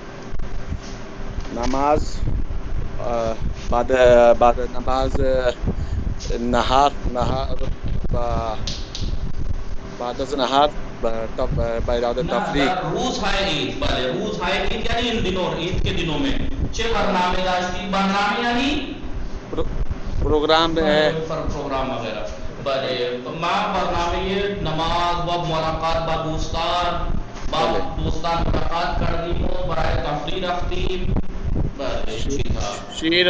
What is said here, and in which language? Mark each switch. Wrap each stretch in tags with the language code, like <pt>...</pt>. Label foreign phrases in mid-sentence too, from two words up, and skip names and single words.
<fa>نماز بعد نماز نهار بعد از نهار به اراده تفریح. روزهای عید. بله روزهای عید یعنی این</fa> <ur>دنوں عید کے دنوں میں</ur> <fa>چه برنامه داشتید؟ برنامه یعنی</fa> <ur>پروگرام وغیرہ.</ur> <fa>بله ما برنامه نماز و ملاقات با دوستان ملاقات کردیم و برای تفریح رفتیم. بله</fa>